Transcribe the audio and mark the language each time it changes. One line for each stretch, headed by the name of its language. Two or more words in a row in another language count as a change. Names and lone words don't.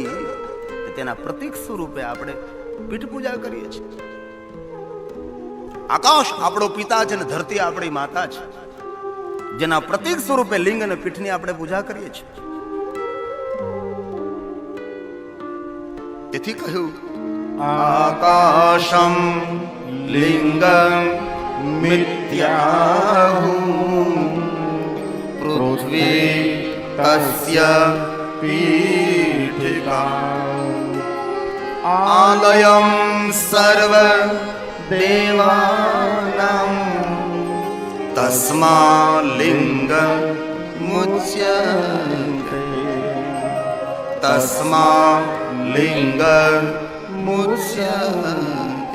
Gujarati: તેના પ્રતીક સ્વરૂપે આપણે પીઠ પૂજા કરીએ છીએ. આકાશ આપણો પિતા છે અને ધરતી આપણી માતા છે, જેના પ્રતીક સ્વરૂપે લિંગ અને પીઠની આપણે પૂજા કરીએ છીએ. તેથી કહ્યું
Sanskrit: आकाशं लिंगं मिथ्याहु पृथ्वी तस्य पीठिका આલયમ સર્વ દેવાનામ તસ્મા લિંગ મુચ્યતે તસ્મા લિંગ મુચ્યતે